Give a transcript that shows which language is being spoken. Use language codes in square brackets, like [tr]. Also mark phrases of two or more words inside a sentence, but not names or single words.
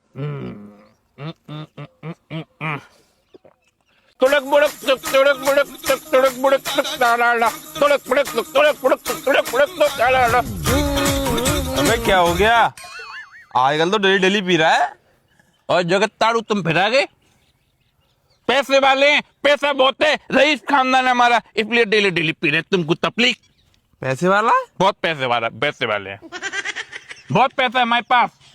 [hi] तुड़क बुड़क तुक तुड़क बुड़क तुक तुड़क बुड़क तुक ताला तुड़क बुड़क तुक तुड़क बुड़क तुक तुड़क बुड़क तुक ताला। अबे क्या हो गया? आजकल तो [en] daily daily [hi] पी रहा है। और जगत ताड़ू तुम फिरा गए। पैसे वाले हैं, पैसा बहुत है, रईस खानदान है हमारा, इसलिए [en] daily daily [hi] पी रहे। तुमको तकलीफ? पैसे वाला? बहुत पैसे वाला, पैसे वाले हैं, बहुत पैसा है हमारे पास।